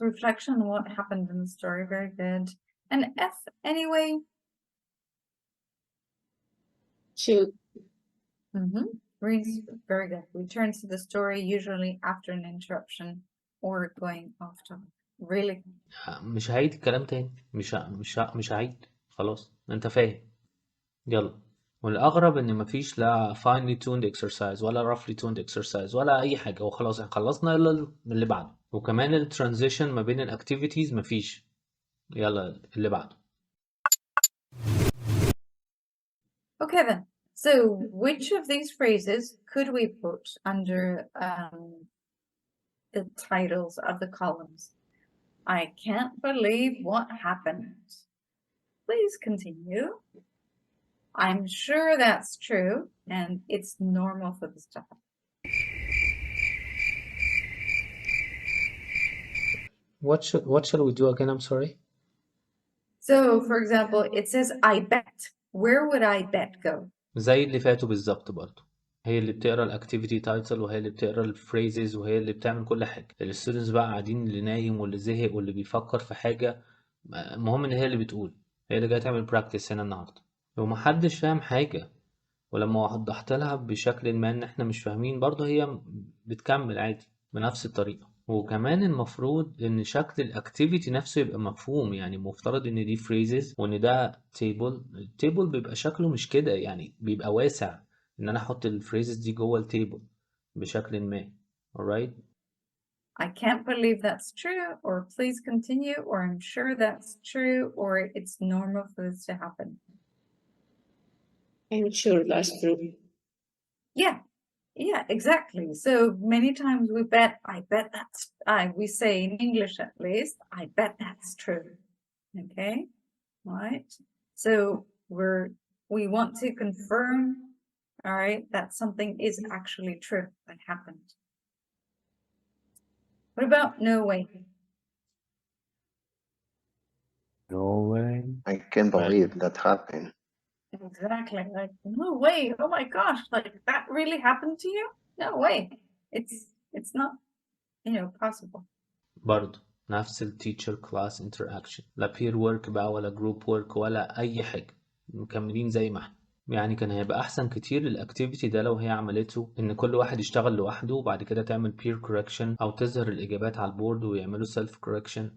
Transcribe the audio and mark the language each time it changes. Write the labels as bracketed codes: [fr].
[en] Reflection on what happened in the story. Very good. And F, anyway. 2. Reads very good. Returns to the story usually after an interruption or going off topic. Really. [ar] مش هعيد الكلام تاني، مش هعيد، خلاص انت فاهم. يلا والأغرب إن مفيش لا [en] finely tuned exercise [ar] ولا [en] roughly tuned exercise [ar] ولا أي حاجة، وخلاص احنا خلصنا يلا اللي بعده. وكمان الترانزيشن ما بين الأكتيفيتيز مفيش، يلا اللي بعده. [en] Okay then. So which of these phrases could we put under the titles of the columns? I can't believe what happened. Please continue. I'm sure that's true, and it's normal for this to happen. What shall we do again? I'm sorry. So, for example, it says I bet. Where would I bet go? [ar] زي اللي فاتوا بالظبط برضه. هي اللي بتقرا الاكتيفيتي تايتل، وهي اللي بتقرا الفريزز، وهي اللي بتعمل كل حاجه. الستودنتس بقى قاعدين، اللي نايم واللي زهق واللي بيفكر في حاجه، المهم ان هي اللي بتقول، هي اللي جايه تعمل براكتس هنا النهارده. ومحدش فاهم حاجه، ولما وضحت لها بشكل ما ان احنا مش فاهمين، برضه هي بتكمل عادي بنفس الطريقه. وكمان المفروض ان شكل الاكتيفيتي نفسه يبقى مفهوم، يعني مفترض ان دي فريزز وان ده تيبل. التيبل بيبقى شكله مش كده، يعني بيبقى واسع ان انا احط الفريزز دي جوه التيبل بشكل ما. [en] alright. I can't believe that's true, or please continue, or I'm sure that's true, or it's normal for this to happen. I'm sure that's true. Yeah, exactly. So many times we bet, I bet that's, we say in English at least, I bet that's true. Okay, right? So we want to confirm, all right, that something is actually true that happened. What about no way? No way. I can't believe that happened. Exactly. Like, no way. Oh my gosh. Like, that really happened to you? No way. It's not, possible. [ar] برضه نفس التيتشر كلاس انتراكشن، لا بير ورك بقى ولا جروب ورك ولا اي حاجه، مكملين زي ما احنا. يعني كان هيبقى احسن كتير الاكتيفيتي ده لو هي عملته ان كل واحد يشتغل لوحده، وبعد كده تعمل بير كوركشن او تظهر الاجابات على البورد ويعملوا سيلف كوركشن.